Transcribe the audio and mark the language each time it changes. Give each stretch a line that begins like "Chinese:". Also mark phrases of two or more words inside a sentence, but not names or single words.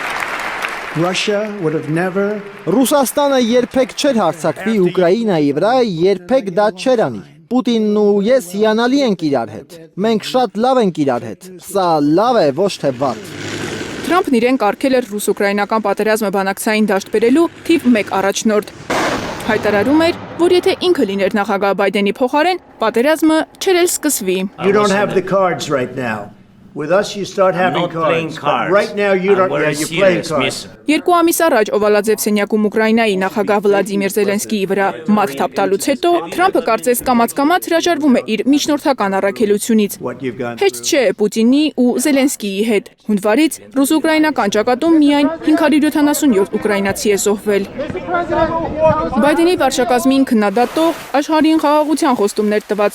Armenian: Ռուսաստանը երբեք չէր հարձակվի Ուկրաինայի վրա, երբեք դա չէր անի։ Պուտինն ու ես հիանալի ենք իրար հետ։ Մենք շատ լավ ենք իրար հետ։ Սա լավ է, ոչ թե վատ։ Թրամփն իրեն կարգել էր ռուս-ուկրաինական պատերազմը բանակցային դաշտ բերելու թիվ 1 առաջնորդ։ Հայտարարում էր, որ եթե ինքը լիներ նախագահ Բայդենի փոխարեն, պատերազմը չէր էլ սկսվի։
English: You don't have the cards right now. With us you start having cards. But right now you don't you're playing cards.
Armenian: 2 ամիս առաջ Օվալաձև սենյակում Ուկրաինայի նախագահ Վլադիմիր Զելենսկիի վրա մատ թափտալուց հետո Թրամփը կարծես կամաց-կամաց հրաժարվում է իր միջնորդական առաքելությունից։ Հեշտ չէ Պուտինի ու Զելենսկիի հետ։ Հունվարից ռուս-ուկրաինական ճակատում միայն 577 ուկրաինացի է զոհվել։ Բայդենի վարչակազմին քննադատող աշխարհին խաղաղության խոստումներ տված